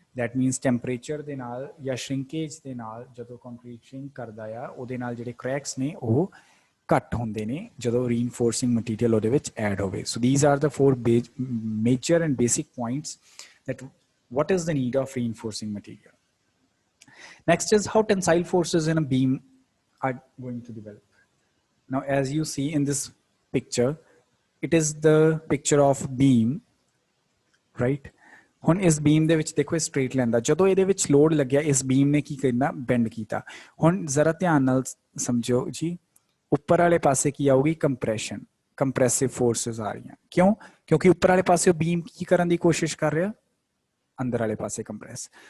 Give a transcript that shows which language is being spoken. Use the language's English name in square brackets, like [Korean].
[English] that means [Punjabi] temperature ਦੇ ਨਾਲ ਜਾਂ ਸ਼ਰਿੰਕੇਜ ਦੇ ਨਾਲ ਜਦੋਂ ਕੰਕਰੀਟ ਸ਼ਰਿੰਕ ਕਰਦਾ ਆ ਉਹਦੇ ਨਾਲ ਜਿਹੜੇ ਕ੍ਰੈਕਸ ਨੇ ਉਹ ਘੱਟ ਹੁੰਦੇ ਨੇ ਜਦੋਂ ਰੀਇਨਫੋਰਸਿੰਗ ਮਟੀਰੀਅਲ ਉਹਦੇ ਵਿੱਚ ਐਡ ਹੋਵੇ। [English] So these are the 4 major and basic points that what is the need of reinforcing material. Next is how tensile forces in a beam are going to develop. Now as you see in this picture, it is the picture of beam, right? [Punjabi] ਹੁਣ ਇਸ ਬੀਮ ਦੇ ਵਿੱਚ ਦੇਖੋ straight line ਦਾ ਜਦੋਂ ਇਹਦੇ ਵਿੱਚ load ਲੱਗਿਆ ਇਸ ਬੀਮ ਨੇ ਕੀ ਕਰਨਾ, ਬੈਂਡ ਕੀਤਾ। ਹੁਣ ਜ਼ਰਾ ਧਿਆਨ ਨਾਲ ਸਮਝੋ ਜੀ, ਉੱਪਰ ਵਾਲੇ ਪਾਸੇ ਕੀ ਆਊਗੀ? ਕੰਪਰੈਸ਼ਨ, ਕੰਪਰੈਸਿਵ ਫੋਰਸਿਸ ਆ ਰਹੀਆਂ। ਕਿਉਂ? ਕਿਉਂਕਿ ਉੱਪਰ ਵਾਲੇ ਪਾਸੇ ਬੀਮ ਕੀ ਕਰਨ ਦੀ ਕੋਸ਼ਿਸ਼ ਕਰ ਰਿਹਾ, ਅੰਦਰ ਵਾਲੇ ਪਾਸੇ ਕੰਪਰੈਸ।